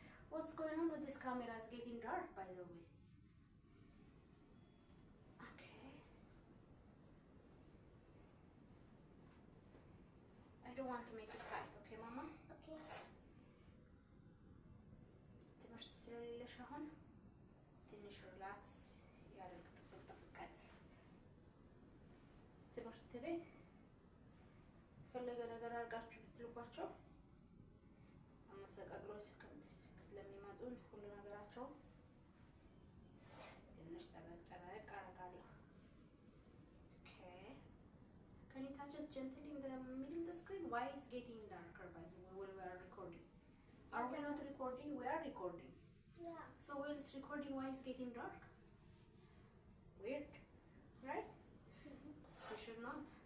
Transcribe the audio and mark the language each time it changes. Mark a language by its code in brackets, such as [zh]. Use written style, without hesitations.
[en] What's going on with this camera? It's getting dark, by the way. Okay. I don't want to make it tight, okay, Mama? Okay. [am] ትምህርት ስለሌለሽ አሁን ትንሽ ሪላክስ ያደርግ ተፈቀደ። ትምህርት ቤት ፈለገ ነገር አድርጋችሁ ብትልኳቸው አመሰቃቅሎ ስለሚመጡ ሁሉ ነገራቸው ትንሽ ጠበቅ አደርጋለሁ። Okay. [en] Can you touch us gently in the middle of the screen? Why is getting darker by the way when we are recording? Are we not recording? We are recording. Yeah. So while it's recording, why is getting dark? Weird, right? We should not.